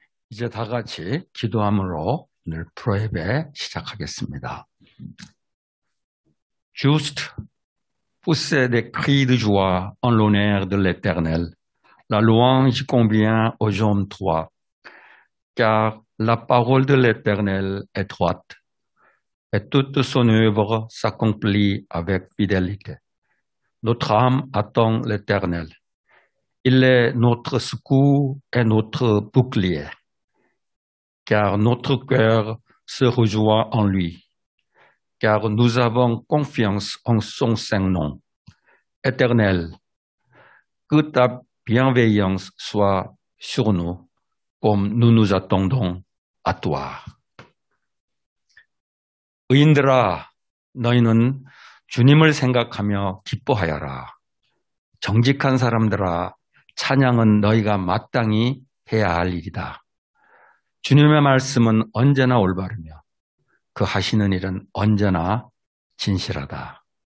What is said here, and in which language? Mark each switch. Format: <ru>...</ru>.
<ko>이제 다 같이 기도함으로 오늘 프로예배 시작하겠습니다.</ko> <fr>Juste poussez des cris de joie en l'honneur de l'Éternel. La louange convient aux hommes droits, car la parole de l'Éternel est droite, et toute son œuvre s'accomplit avec fidélité. Notre âme attend l'Éternel. Il est notre secours et notre bouclier, car notre cœur se rejoint en lui, car nous avons confiance en son saint nom. Éternel, que ta bienveillance soit sur nous, comme nous nous attendons à toi.</fr> <ko>의인들아, 너희는 주님을 생각하며 기뻐하여라. 정직한 사람들아, 찬양은 너희가 마땅히 해야 할 일이다. 주님의 말씀은 언제나 올바르며 그 하시는 일은 언제나 진실하다.</ko>